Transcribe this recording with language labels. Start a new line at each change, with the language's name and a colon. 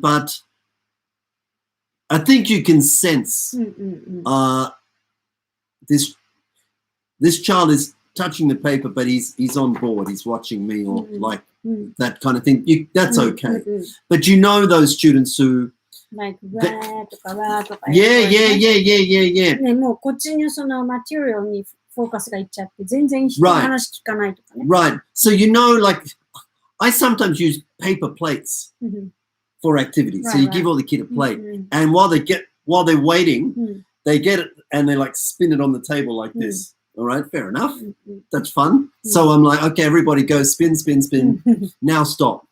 English: But I think you can sense うんうんうん this child is touching the paper, but he's on board. He's watching me or like うん that kind of thing. That's うん okay. うん But you know those students who,
Japanese: like, わーとかわーとか
English: yeah.
Japanese: ね、もうこっちにそのマテリアルにフォーカスがいっちゃって、全然人の
English: Right.
Japanese: 話聞かないとかね。
English: Right. So you know, like, I sometimes use paper plates うん for activities. So Right, you give all the kid a うん plate. うん And while they're waiting, うん they get it and they like spin it on the table like this. All right, fair enough. うんうん That's fun. So I'm like, okay, everybody go spin, spin, spin. Now stop.